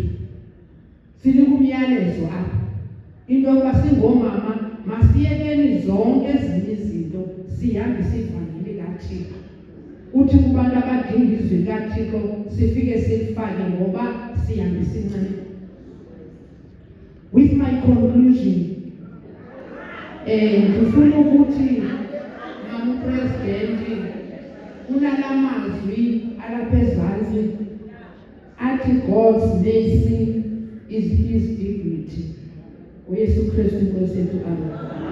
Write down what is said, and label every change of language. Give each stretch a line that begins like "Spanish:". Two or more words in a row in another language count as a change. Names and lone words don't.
Xhosa: Silikumyalezo apha into yokuba singoomama masiyekeni zonke ezinye izinto sihambise ivangeli kaThixo. Uthi kubantu abadinga izwi kaThixo sifike silifake ngoba sihambise inceba.
English: With my conclusion
Xhosa: ndifuna ukuthi mamupresidenti unala mazwi alapha ezantsi athi
English: God's mercy is his dignity.
Xhosa: uYesu Kristu Nkosi yethu. Amen.